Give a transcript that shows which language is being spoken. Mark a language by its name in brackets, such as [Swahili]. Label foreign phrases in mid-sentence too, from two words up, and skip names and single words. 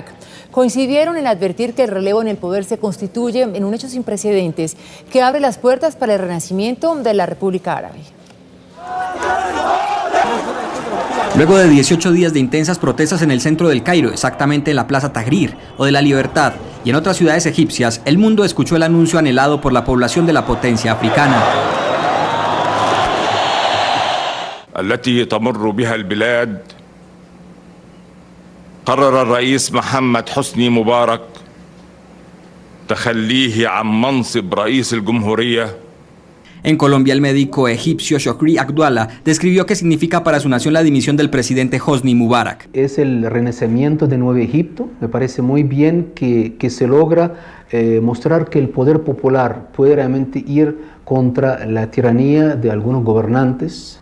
[Spanish] Coincidieron en advertir que el relevo en el poder se constituye en un hecho sin precedentes que abre las puertas para el renacimiento de la República Árabe. Luego de 18 días de intensas protestas en el centro del Cairo, exactamente en la Plaza Tahrir o de la Libertad, y en otras ciudades egipcias, el mundo escuchó el anuncio anhelado por la población de la potencia africana. [Arabic] التي تمر بها البلاد قرر الرئيس محمد حسني مبارك تخليه عن منصب رئيس الجمهورية. [Spanish] En Colombia, el médico egipcio Shokri Agdwala describió qué significa para su nación la dimisión del presidente Hosni Mubarak. Es el renacimiento de Nuevo Egipto. Me parece muy bien que se logra mostrar que el poder popular puede realmente ir contra la tiranía de algunos gobernantes.